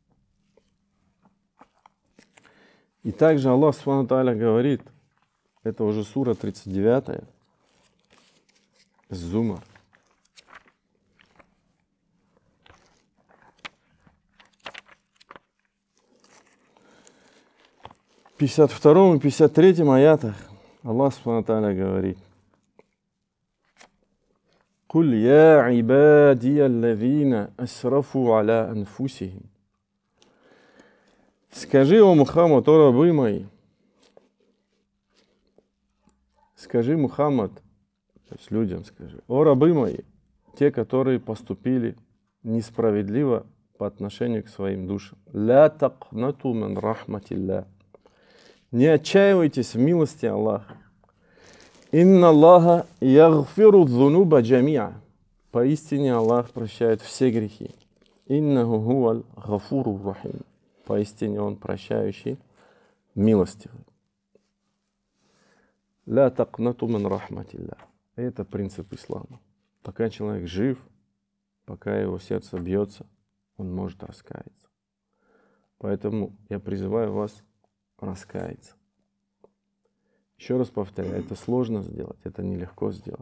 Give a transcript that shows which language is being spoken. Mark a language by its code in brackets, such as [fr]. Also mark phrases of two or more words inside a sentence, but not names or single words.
[ru] И также Аллах [ar] سبحانه وتعالى [ru] говорит, это уже сура 39, Зумар. В 52 и 53 аятах Аллах [ar] سبحانه وتعالى [ru] говорит: [ar] قل يا عبادي الذين أسرفوا على أنفسهم. [ru] Скажи, о Мухаммад, о рабы мои, скажи, Мухаммад, то есть людям скажи, о рабы мои, те, которые поступили несправедливо по отношению к своим душам. [ar] لا تقنطوا من رحمة الله. [ru] Не отчаивайтесь в милости Аллаха. [ar] إن الله يغفر الذنوب جميعا. [ru] Поистине Аллах прощает все грехи. [ar] إنه هو الغفور الرحيم. [ru] Поистине Он прощающий, милостивый. [ar] لا تقنطوا من رحمة الله. [ru] Это принцип ислама. Пока человек жив, пока его сердце бьется, он может раскаяться. Поэтому я призываю вас раскаяться. Еще раз повторяю, это сложно сделать, это нелегко сделать.